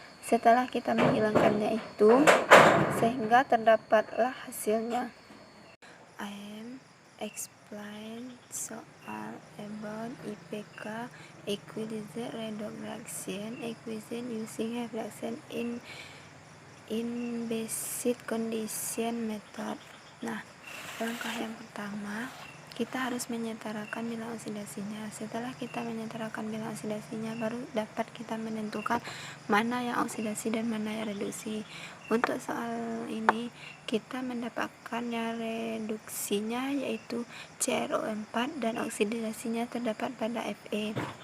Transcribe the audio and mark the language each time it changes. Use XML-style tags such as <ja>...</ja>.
<id>Setelah kita menghilangkannya itu sehingga terdapatlah hasilnya.</id> <en>I am explain</en> <id>soal</id> <en>about IPK equalized redox reaction equation using half reaction in basic condition method.</en> <id>Nah, langkah yang pertama, kita harus menyetarakan bilangan oksidasinya. Setelah kita menyetarakan bilangan oksidasinya, baru dapat kita menentukan mana yang oksidasi dan mana yang reduksi. Untuk soal ini, kita mendapatkan yang reduksinya yaitu CrO4 dan oksidasinya terdapat pada Fe.</id>